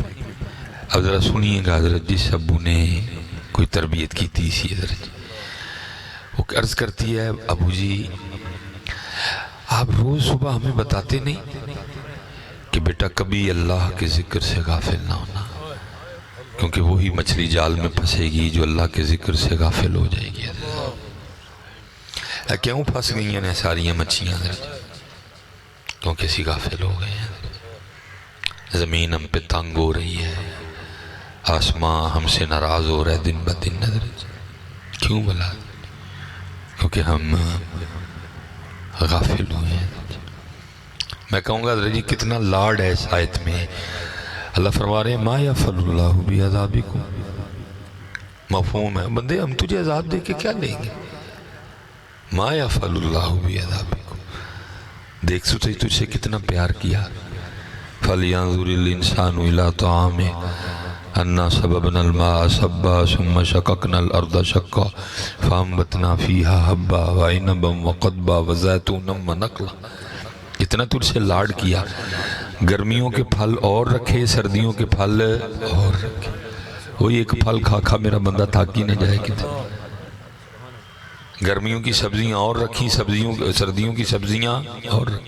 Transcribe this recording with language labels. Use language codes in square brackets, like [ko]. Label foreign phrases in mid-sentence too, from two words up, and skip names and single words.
[ur] اب ذرا سنیے گا حضرت جس ابو نے کوئی تربیت کی تھی اسی حضرت وہ عرض کرتی ہے ابو جی آپ روز صبح ہمیں بتاتے نہیں کہ بیٹا کبھی اللہ کے ذکر سے غافل نہ ہونا کیونکہ وہی مچھلی جال میں پھنسے گی جو اللہ کے ذکر سے غافل ہو جائے گی. [pa] کیوں پھنس گئی ہیں ساریاں مچھیاں کیونکہ اسی غافل ہو گئے ہیں. [ur] زمین ہم پہ تنگ ہو رہی ہے آسمان ہم سے ناراض ہو رہا ہے دن بہ دن نظر کیوں بلا کیونکہ ہم غافل ہوئے ہیں. میں کہوں گا حضرت جی کتنا لاڈ ہے اس آیت میں. اللہ فرما رہے ہیں [ar] ما یفعل اللہ بعذابکم [ur] مفہوم ہے بندے ہم تجھے عذاب دے کے کیا لیں گے. [ar] ما یفعل اللہ بعذابکم [ur] دیکھ سوچے تجھ سے کتنا پیار کیا. [ar] فَلْيَنظُرِ الْإِنسَانُ إِلَىٰ طَعَامِهِ أَنَّا صَبَبْنَا الْمَاءَ صَبًّا ثُمَّ شَقَقْنَا الْأَرْضَ شَقًّا فَأَنبَتْنَا فِيهَا حَبًّا وَعِنَبًا وَقَضْبًا وَزَيْتُونًا وَنَخْلًا. [ur] اتنا تجھ سے لاڈ کیا گرمیوں کے پھل اور رکھے سردیوں کے پھل اور رکھے. وہی ایک پھل کھا کھا میرا بندہ تھک ہی نہ جائے کتنا. گرمیوں کی سبزیاں اور رکھی سردیوں کی سبزیاں اور رکھی.